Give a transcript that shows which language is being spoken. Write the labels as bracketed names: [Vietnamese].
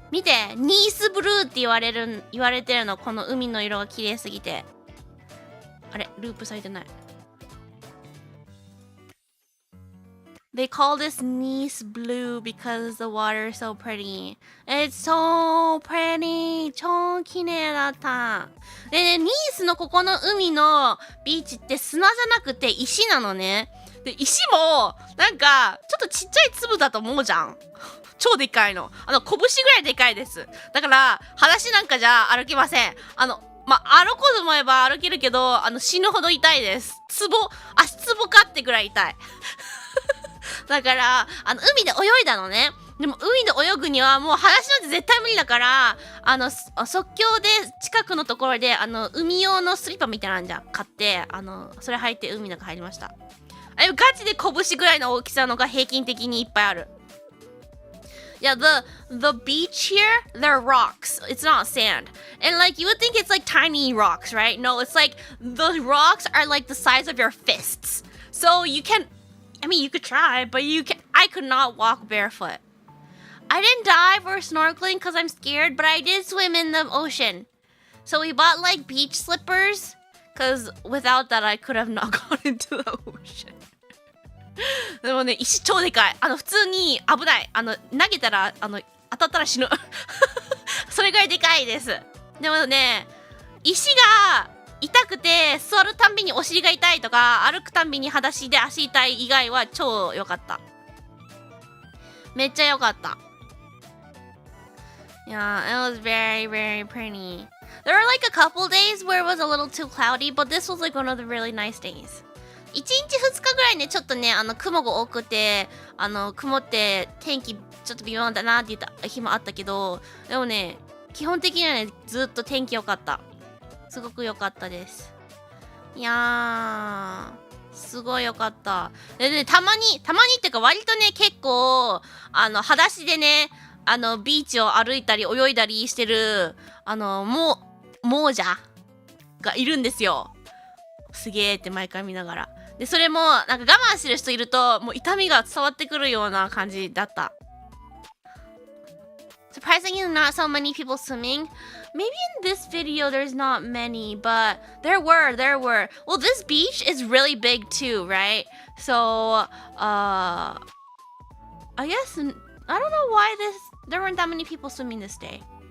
[Japanese] 見て、ニースブルーって言われてるの。この海の色が綺麗すぎて。あれ、ループされてない。 [English] They call this Nice blue because the water is so pretty. It's so pretty. [Japanese] 超綺麗だった。でね、ニースのここの海のビーチって砂じゃなくて石なのね。で、石も、なんか、ちょっとちっちゃい粒だと思うじゃん。超でかいの。拳ぐらいでかいです。だから、裸足なんかじゃ歩けません。歩こうと思えば歩けるけど、死ぬほど痛いです。足つぼかってぐらい痛い。だから、海で泳いだのね。でも、海で泳ぐにはもう裸足なんて絶対無理だから、即興で近くのところで、海用のスリッパみたいなのじゃん。買って、それ履いて海の中入りました。ガチで拳ぐらいの大きさのが平均的にいっぱいある。 [English] Yeah, the beach here, they're rocks. It's not sand. And like you would think it's like tiny rocks, right? No, it's like the rocks are like the size of your fists. So you can, I mean, you could try, but I could not walk barefoot. I didn't dive or snorkeling because I'm scared, but I did swim in the ocean. So we bought like beach slippers because without that I could have not gone into the ocean. [Japanese] でもね、石超でかい。普通に危ない。投げたら、当たったら死ぬ。それぐらいでかいです。でもね、石が痛くて、座るたんびにお尻が痛いとか、歩くたんびに裸足で足痛い以外は超良かった。めっちゃ良かった。 [English] Yeah, it was very, very pretty. There were like a couple days where it was a little too cloudy, but this was like one of the really nice days. [Japanese] 1日2日ぐらいね、ちょっとね、雲が多くて、曇って天気ちょっと微妙だなって言った日もあったけど、でもね、基本的にはね、ずっと天気良かった。すごく良かったです。いやー、すごい良かった。でね、たまにってか割とね、結構、裸足でね、ビーチを歩いたり泳いだりしてる、亡者がいるんですよ。すげーって毎回見ながら。で、それも、なんか我慢してる人いると、もう痛みが伝わってくるような感じだった。 [English] Surprisingly, not so many people swimming. Maybe in this video there's not many, but there were. Well, this beach is really big too, right? So, I guess, I don't know why there weren't that many people swimming this day.